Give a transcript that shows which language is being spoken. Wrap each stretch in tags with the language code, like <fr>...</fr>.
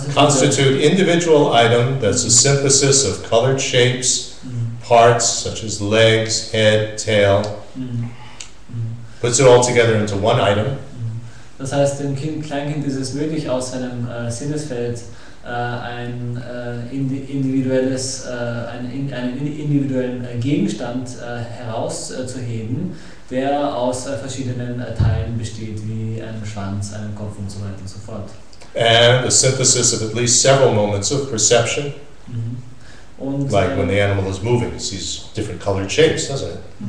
<en>constitute individual item that's a synthesis of colored shapes, parts such as legs, head, tail, puts it all together into one item.</en> <de>Das heißt, dem Kleinkind ist es möglich, aus seinem Sinnesfeld einen individuellen Gegenstand herauszuheben, der aus verschiedenen Teilen besteht, wie einem Schwanz, einem Kopf und so weiter und so fort.</de> <en>And the synthesis of at least several moments of perception.</en> <de>Und,</de> <en>like when the animal is moving, it sees different colored shapes, doesn't it?</en>